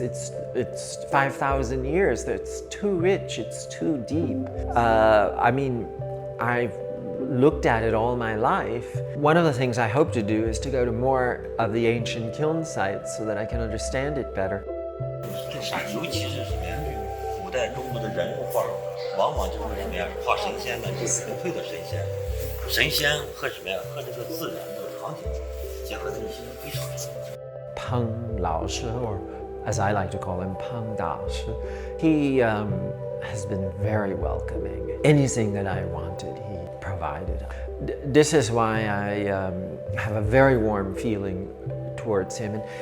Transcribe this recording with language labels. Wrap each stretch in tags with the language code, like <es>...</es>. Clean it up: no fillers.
<en>It's 5,000 years. It's too rich, it's too deep. I've looked at it all my life. One of the things I hope to do is to go to more of the ancient kiln sites so that I can understand it better.</en> <zh>尤其是什么呀？古代中国的人物画，往往就是什么呀？画神仙的，就是纯粹的神仙。神仙和什么呀？和这个自然的场景结合在一起，非常深。</zh> <en>Pang Lao Shi, or as I like to call him, Pang Da Shi, he has been very welcoming. Anything that I wanted, he provided. This is why I have a very warm feeling towards him.</en>